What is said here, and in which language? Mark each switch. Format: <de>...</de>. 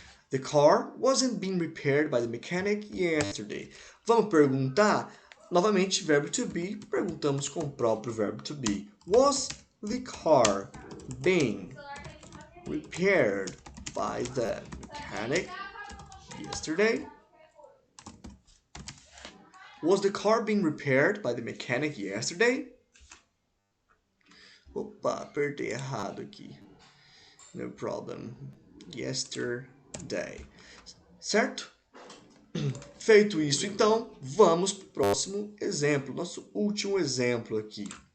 <en>The car wasn't being repaired by the mechanic yesterday.</en> <pt>Vamos perguntar? Novamente, verbo to be. Perguntamos com o próprio verbo to be.</pt> <en>Was the car being repaired by the mechanic yesterday? Was the car being repaired by the mechanic yesterday?</en> <pt>Opa, apertei errado aqui.</pt> <en>No problem.</en> <pt>Yesterday. Certo? Feito isso, então, vamos para o próximo exemplo. Nosso último exemplo aqui.</pt>